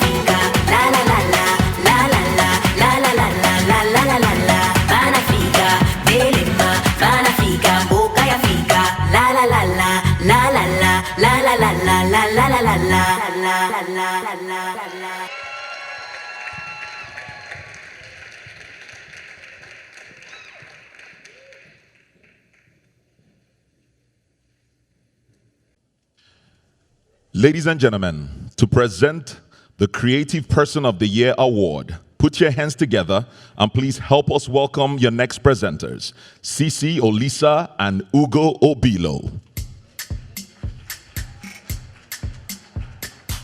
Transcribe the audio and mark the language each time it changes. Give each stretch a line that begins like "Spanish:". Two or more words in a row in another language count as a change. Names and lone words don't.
English: Fika, la la la la, la la la, la la la la la la la la la. Banafika, Delima, Banafika, Boca ya Fika, la la la la, la la la, la la la la la la la la la la. Ladies and gentlemen, to present the Creative Person of the Year Award, put your hands together and please help us welcome your next presenters, Sisi Olisa and Ugo Obilo.